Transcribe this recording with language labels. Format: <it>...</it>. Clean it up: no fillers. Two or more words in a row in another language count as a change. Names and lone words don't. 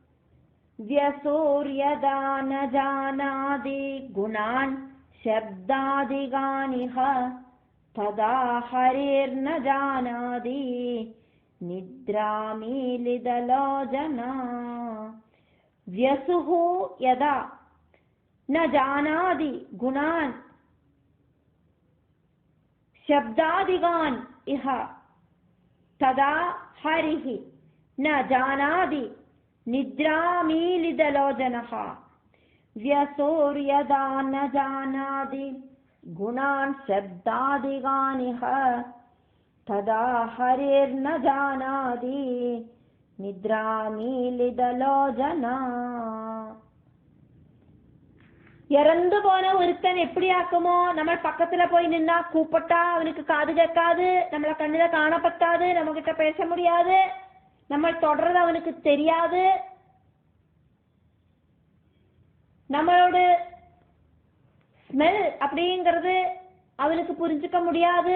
<sa>व्यसुर्यदा न जानाति गुणान् शब्दादिकानिह तदा हरिर्न जानाति निद्रामीलितलोचना व्यसुः यदा न जानाति गुणान् शब्दादिगान् इह तदा हरिः न जानाति निद्रामीलितलोचनः व्यसोर्यदा न जानाति गुणान् शब्दादिगानिह तदा हरिर्न जानाति निद्रामीलितलोचना.</sa> <ta>இறந்து போன ஒருத்தன் எப்படி ஆக்குமோ, நம்ம பக்கத்துல போய் நின்னா கூப்பிட்டா அவனுக்கு காது கேட்காது, நம்மள கண்ணுல காண பத்தாது, நம்ம கிட்ட பேச முடியாது, நம்ம தொடர்றது அவனுக்கு தெரியாது, நம்மளோட ஸ்மெல் அப்படிங்கிறது அவனுக்கு புரிஞ்சுக்க முடியாது.</ta>